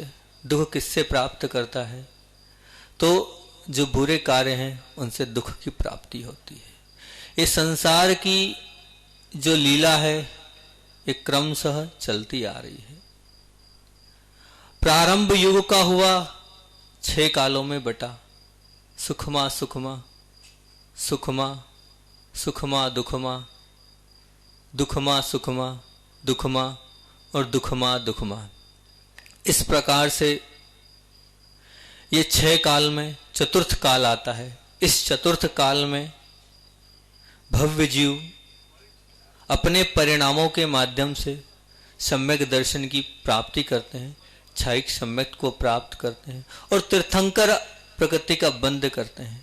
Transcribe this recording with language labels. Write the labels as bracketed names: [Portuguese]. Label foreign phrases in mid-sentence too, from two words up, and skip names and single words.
[Hindi] दुख किससे प्राप्त करता है? तो जो बुरे कार्य हैं उनसे दुख की प्राप्ति होती है। इस संसार की जो लीला है ये क्रमशः चलती आ रही है। प्रारंभ युग का हुआ 6 कालों में बटा। सुखमा सुखमा, सुखमा सुखमा दुखमा, दुखमा सुखमा, दुखमा और दुखमा दुखमा। इस प्रकार से ये 6 काल में चतुर्थ काल आता है। इस चतुर्थ काल में भव्य जीव अपने परिणामों के माध्यम से सम्यक दर्शन की प्राप्ति करते हैं, क्षयिक सम्यक को प्राप्त करते हैं और तीर्थंकर प्रकृति का बंध करते हैं।